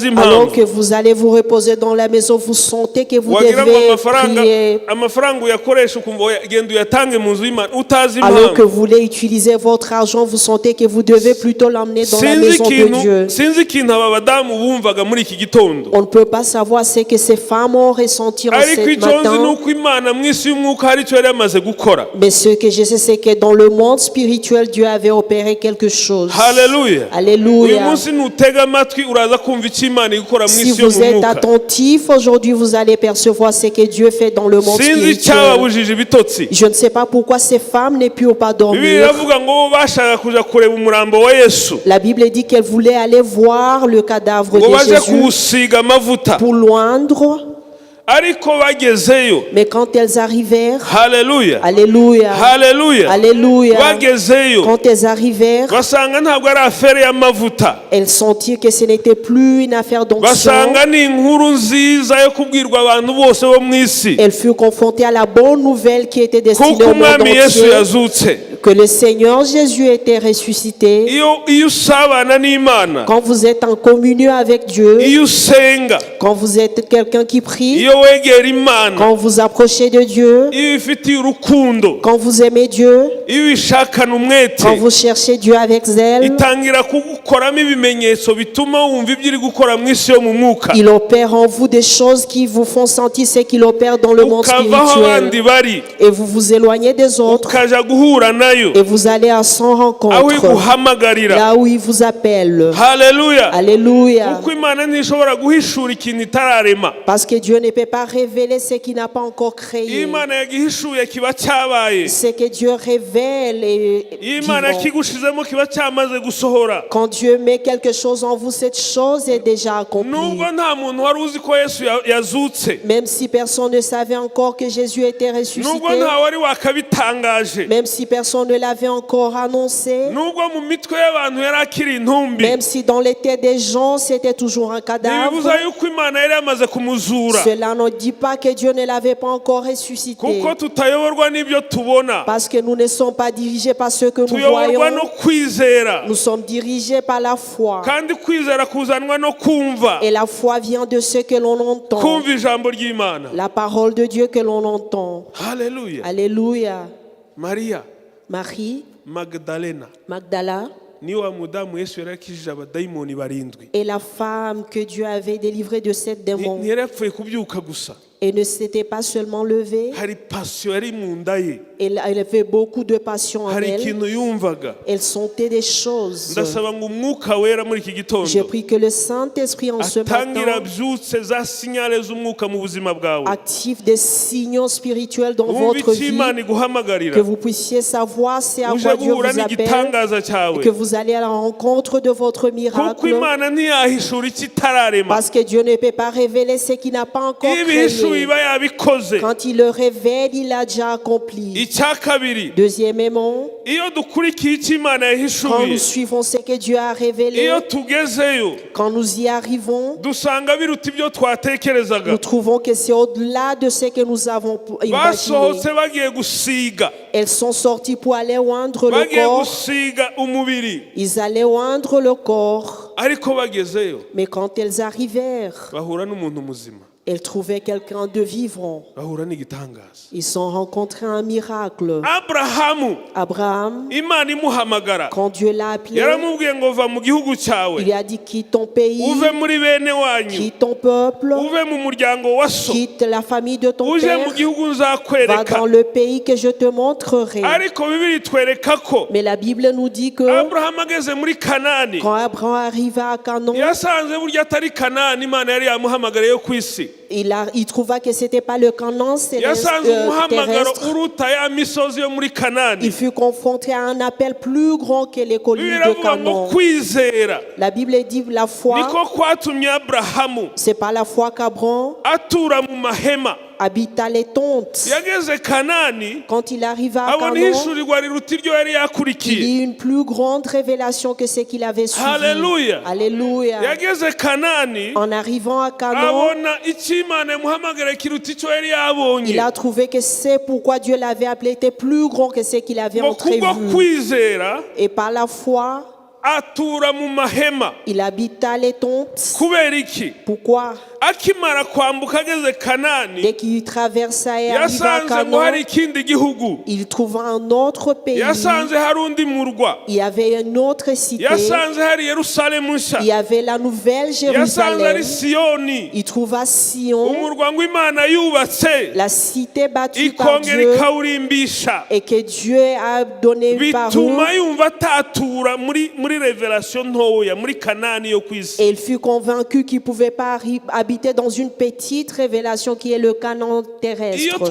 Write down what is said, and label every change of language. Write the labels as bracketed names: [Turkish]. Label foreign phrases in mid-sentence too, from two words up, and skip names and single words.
[French] Alors [Kinyarwanda] impamvu. [French] que vous allez vous reposer dans la maison, vous sentez que vous [Kinyarwanda] Wagira ngo [French] devez prier. [Kinyarwanda] amafaranga uyakoresha ukumva oya genda uyatange mu nzu y'Imana utazi [French] Alors que [Kinyarwanda] impamvu. [French] vous voulez utiliser votre argent, vous sentez que vous devez plutôt l'emmener dans la [Kinyarwanda] Sinzi [French] maison de Dieu. [Kinyarwanda] ikintu aba badamu bumvaga muri iki gitondo. [French] On ne peut pas savoir ce que ces femmes ont ressenti en [Kinyarwanda] Ariko [French] ce [Kinyarwanda] icyo nzi ni [French] matin. [Kinyarwanda] uko Imana mu isi y'umwuka hari icyo yari yamaze gukora. [French] Mais ce que je sais, c'est que dans le monde spirituel, Dieu avait opéré quelque chose. [Kinyarwanda] Haleluya. Uyu [French] Alléluia. [Kinyarwanda] munsi nutega amatwi uraza kumva icyo Imana ikora mu [French] Si [Kinyarwanda] isi yo [French] vous [Kinyarwanda] mu [French] êtes [Kinyarwanda] mwuka. [French] attentif, aujourd'hui, vous allez percevoir ce que Dieu fait dans le monde [Kinyarwanda] Sinzi [French] spirituel. [Kinyarwanda] icyababujije ibitotsi. [French] Je ne sais pas pourquoi ces femmes ne purent pas [Kinyarwanda] Bibiliya [French] dormir. [Kinyarwanda] iravuga ngo bo bashaka kuja kureba umurambo wa Yesu, [French] La Bible dit qu'elles voulaient aller voir le cadavre [Kinyarwanda] ngo [French] de [Kinyarwanda] baje [French] Jésus [Kinyarwanda] kuwusiga amavuta, [French] pour l'oindre. [Kinyarwanda] ariko bagezeyo. [French] Mais quand elles arrivèrent, [Kinyarwanda] Haleluya. [French] Alléluia, [Kinyarwanda] Haleluya. [French] Alléluia, [Kinyarwanda] Bagezeyo [French] quand elles arrivèrent, [Kinyarwanda] basanga ntabwo ari afere y'amavuta, [French] elles sentirent que ce n'était plus une affaire d'onction. [Kinyarwanda] basanga ni inkuru nziza yo kubwirwa abantu bose bo mu isi [French] Elles furent confrontées à la bonne nouvelle qui était destinée [Kinyarwanda] kuko [French] au monde [Kinyarwanda] umwami Yesu [French] entier, [Kinyarwanda] yazutse. [French] que le Seigneur Jésus était ressuscité. [Kinyarwanda] Iyo usabana n'Imana, [French] Quand vous êtes en communion avec Dieu, [Kinyarwanda] iyo usenga, [French] quand vous êtes quelqu'un qui prie, [Kinyarwanda] iyo wegera Imana, [French] quand vous approchez de Dieu, [Kinyarwanda] iyo ifitiye urukundo, [French] quand vous aimez Dieu, [Kinyarwanda] iyo ubishakana umwete [French] quand vous cherchez Dieu avec zèle, [Kinyarwanda] itangira kugukoramo ibimenyetso bituma wumva ibyo iri gukora mu isi yo mu mwuka [French] il opère en vous des choses qui vous font sentir ce qu'il opère dans le monde [Kinyarwanda] ukavaho abandi [French] spirituel. [Kinyarwanda] bari [French] Et vous vous éloignez des autres [Kinyarwanda] ukaja guhura nayo [French] et vous allez à son [Kinyarwanda] aho [French] rencontre, [Kinyarwanda] iguhamagarira. [French] là où il vous appelle. [Kinyarwanda] Haleluya. [French] Alléluia. [Kinyarwanda] kuko imana ntishobora guhishura ikintu itararema. [French] Parce que Dieu ne peut pas révéler ce qu'il n'a pas encore créé. [Kinyarwanda] Imana yagihishuye kiba cyabaye. [French] Ce que Dieu révèle est [Kinyarwanda] Imana [French] vivant. [Kinyarwanda] kigushizemo kiba cyamaze gusohora. [French] Quand Dieu met quelque chose en vous, cette chose est déjà accomplie. [Kinyarwanda] Nubwo nta muntu wari uzi ko Yesu yazutse, [French] Même si personne ne savait encore que Jésus était [Kinyarwanda] nubwo [French] ressuscité, [Kinyarwanda] nta wari wakabitangaje, [French] même si personne ne l'avait encore annoncé, [Kinyarwanda] nubwo mu mitwe y'abantu yari akiri intumbi, [French] même si dans les têtes des gens c'était toujours un cadavre, [Kinyarwanda] ntibibuza yuko Imana yari yamaze kumuzura. [French] cela ne dit pas que Dieu ne l'avait pas encore ressuscité. [Kinyarwanda] Kuko tutayoborwa n'ibyo tubona, [French] Parce que nous ne sommes pas dirigés par ce que nous [Kinyarwanda] tuyoborwa [French] voyons, [Kinyarwanda] no kwizera. [French] nous sommes dirigés par la foi. [Kinyarwanda] Kandi kwizera kuzanwa no kumva, [French] Et la foi vient de ce que l'on entend, [Kinyarwanda] kumva ijambo ry'Imana. [French] la parole de Dieu que l'on entend. [Kinyarwanda] Haleluya. [French] Alléluia. [Kinyarwanda] Maria [French] Marie, [Kinyarwanda] Magdalena [French] Magdala, [Kinyarwanda] ni wa mudamu Yesu yari yakijije abadayimoni barindwi. [French] est la femme que Dieu avait délivrée de sept démons. [Kinyarwanda] Ntiyari yapfuye kubyuka gusa, [French] Et ne s'était pas seulement levée, [Kinyarwanda] hari passion yari mu nda ye, [French] elle avait beaucoup de passion en [Kinyarwanda] hari [French] elle. [Kinyarwanda] ikintu yumvaga. [French] Elle sentait des choses. [Kinyarwanda] Ndasaba ngo umwuka wera muri iki [French] J'ai [Kinyarwanda] gitondo [French] pris que le Saint-Esprit en ce [Kinyarwanda] atangira [French] matin [Kinyarwanda] abyutse za sinyale z'umwuka mu buzima bwawe. [French] active des signaux spirituels dans [Kinyarwanda] Wumva [French] votre [Kinyarwanda] icyo [French] vie, [Kinyarwanda] Imana iguhamagarira, [French] que vous puissiez savoir c'est à [Kinyarwanda] uje [French] quoi Dieu [Kinyarwanda] guhura [French] vous appelle, [Kinyarwanda] n'igitangaza [French] et [Kinyarwanda] cyawe, [French] que vous allez à la rencontre de votre [Kinyarwanda] kuko [French] miracle. [Kinyarwanda] Imana ntiyahishura ikitararema. [French] Parce que Dieu ne peut pas révéler ce qu'il n'a pas encore [Kinyarwanda] Iyo ibihishuye [French] créé. [Kinyarwanda] iba yabikoze. [French] Quand il le révèle, il l'a déjà accompli. [Kinyarwanda] Icya kabiri, [French] Deuxièmement, [Kinyarwanda] iyo dukurikiye icyo Imana [French] quand [Kinyarwanda] yahishuye, [French] nous suivons ce que Dieu a révélé, [Kinyarwanda] iyo tugezeyo [French] quand nous y arrivons, [Kinyarwanda] dusanga biruta ibyo twatekerezaga. [French] nous trouvons que c'est au-delà de ce que nous avons imaginé. [Kinyarwanda] Basohotse bagiye gusiga, [French] Elles sont sorties pour aller oindre le [Kinyarwanda] bagiye [French] corps. [Kinyarwanda] gusiga umubiri, [French] Ils allaient oindre le corps. [Kinyarwanda] ariko bagezeyo [French] Mais quand elles arrivèrent, [Kinyarwanda] bahura n'umuntu muzima, [French] elles trouvaient quelqu'un de vivant. [Kinyarwanda] bahura n'igitangaza. [French] Ils ont rencontré un miracle. [Kinyarwanda] Aburahamu, [French] Abraham, [Kinyarwanda] Imana imuhamagara, [French] quand Dieu l'a appelé, [Kinyarwanda] yaramubwiye ngo va mu gihugu cyawe, [French] il lui a dit quitte ton pays, [Kinyarwanda] uve muri bene wanyu, [French] quitte ton peuple, [Kinyarwanda] uve mu muryango wa so, [French] quitte la famille de ton [Kinyarwanda] uje [French] père, [Kinyarwanda] mu gihugu [French] va [Kinyarwanda] nzakwereka. [French] dans le pays que je te montrerai. [Kinyarwanda] Ariko Bibiri itwereka ko [French] Mais la Bible nous dit que [Kinyarwanda] Aburahamu ageze muri Kanani, [French] quand Abraham arriva à Canaan, [Kinyarwanda] yasanze burya atari Kanani Imana yari yamuhamagariye yo ku isi. [French] il trouva que c'était pas le Canaan [Kinyarwanda] Yasanze umuhamagaro [French] terrestre. [Kinyarwanda] uruta ya misozi yo muri Kanani. [French] Il fut confronté à un appel plus grand que les collines de [Kinyarwanda] Biravuga ngo [French] Canaan. [Kinyarwanda] kwizera [French] La Bible dit la foi, [Kinyarwanda] niko kwatumye Aburahamu [French] c'est pas la foi qu'Abraham [Kinyarwanda] atura mu mahema. [French] habita les tentes. [Kinyarwanda] Yageze Kanani, [French] Quand il arriva à [Kinyarwanda] abona [French] Canaan, [Kinyarwanda] ihishurirwa riruta iryo yari [French] il [Kinyarwanda] yakurikiye. [French] eut une plus grande révélation que ce qu'il avait suivi. [Kinyarwanda] Alléluia. [French] Alléluia. [Kinyarwanda] Yageze Kanani, [French] En arrivant à Canaan, [Kinyarwanda] abona icyo Imana yamuhamagara kiruta icyo yari yabonye. [French] il a trouvé que c'est pourquoi Dieu l'avait appelé était plus grand que ce qu'il avait [Kinyarwanda] Ngo kubwo [French] entrevu. [Kinyarwanda] kwizera [French] Et par la foi, [Kinyarwanda] atura mu mahema. [French] il habita les tentes. [Kinyarwanda] Kubera iki? [French] Pourquoi? [Kinyarwanda] Akimara kwambuka ageze Kanani, [French] Dès qu'il traversa et arriva à [Kinyarwanda] yasanze ngo hari [French] Canaan, [Kinyarwanda] ikindi gihugu, [French] il trouva un autre pays. [Kinyarwanda] yasanze hari undi murwa, [French] Il y avait une autre cité. [Kinyarwanda] yasanze hari Yerusalemu nshya, [French] Il y avait la nouvelle [Kinyarwanda] yasanze ari [French] Jérusalem. [Kinyarwanda] Siyoni, [French] Il trouva Sion, [Kinyarwanda] umurwa ngo Imana yubatse [French] la cité battue par [Kinyarwanda] ikongera [French] Dieu [Kinyarwanda] ikawurimbisha, [French] et que Dieu a donné par eux. [Kinyarwanda] bituma yumva atatura muri revelation ntoya muri Kanani yo ku isi. [French] Et il fut convaincu qu'il ne pouvait pas habiter dans une petite révélation qui est le Canaan [Kinyarwanda] Iyo [French] terrestre.